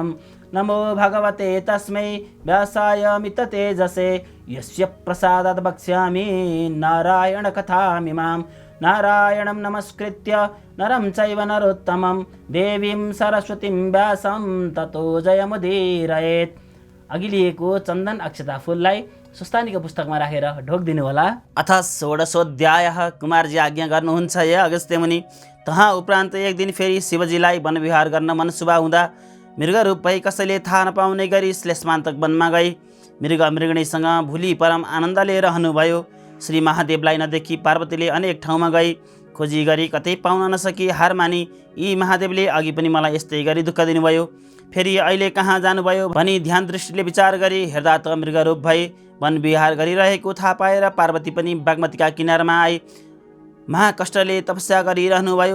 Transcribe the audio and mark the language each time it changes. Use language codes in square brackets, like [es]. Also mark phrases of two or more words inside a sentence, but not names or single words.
[sa] नमो भगवते तस्मै व्यासाय मिततेजसे यस्य प्रसादात् वक्ष्यामि नारायणकथामिमां। नारायणं नमस्कृत्य नरं चैव नरोत्तमं देवीं सरस्वतीं व्यासं ततो जयमुदीरयेत्। [ne] अघि लिएको चन्दन अक्षता फूललाई स्वस्थानीको पुस्तकमा राखेर ढोकिदिनु होला। [sa] अथ षोडशोऽध्यायः। [ne] कुमारजी आज्ञा गर्नुहुन्छ हे अगस्त्य मुनि। तहाँ उपरान्त एक दिन फेरि शिवजीलाई वनविहार गर्न मनसुबा हुँदा मृगरूप भई कसैले थाहा नपाउने गरी श्लेषमान्तक वनमा गई मृगमृगणीसँग भुली परम आनन्दले रहनुभयो। श्री महादेवलाई नदेखि पार्वतीले अनेक ठाउँमा गई खोजी गरी कतै पाउन नसकी हार मानी यी महादेवले अघि पनि मलाई यस्तै गरी दुःख दिनुभयो, फेरि अहिले कहाँ जानुभयो भनी ध्यान दृष्टिले विचार गरी हेर्दा त मृगरूप भई वन विहार गरिरहेको थाहा पाएर पार्वती पनि बागमतीका किनारमा आई महाकष्टले तपस्या गरिरहनुभयो।